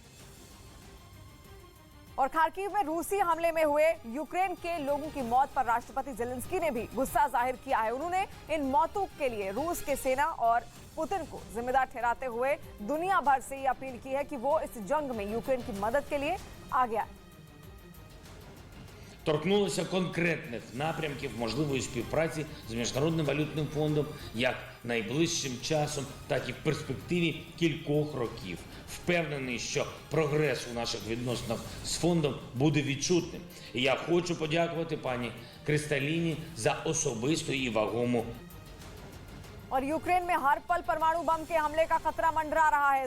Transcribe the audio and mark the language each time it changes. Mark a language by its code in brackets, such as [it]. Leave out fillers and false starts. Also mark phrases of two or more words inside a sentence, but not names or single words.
[hi] और खार्किव में रूसी हमले में हुए यूक्रेन के लोगों की मौत पर राष्ट्रपति ज़ेलेंस्की ने भी गुस्सा जाहिर किया है। उन्होंने इन मौतों के लिए रूस के सेना और पुतिन को जिम्मेदार ठहराते हुए दुनिया भर से ये अपील की है कि वो इस जंग में यूक्रेन की मदद के लिए आगे आए। [uk] Торкнулися конкретних напрямків можливої співпраці з Міжнародним валютним фондом як найближчим часом, так і в перспективі кількох років. Впевнений, що прогрес у наших відносинах з фондом буде відчутним. І я хочу подякувати пані Кристаліні за особисту і вагому. [hi] और यूक्रेन में हर पल परमाणु बम के हमले का खतरा मंडरा रहा है।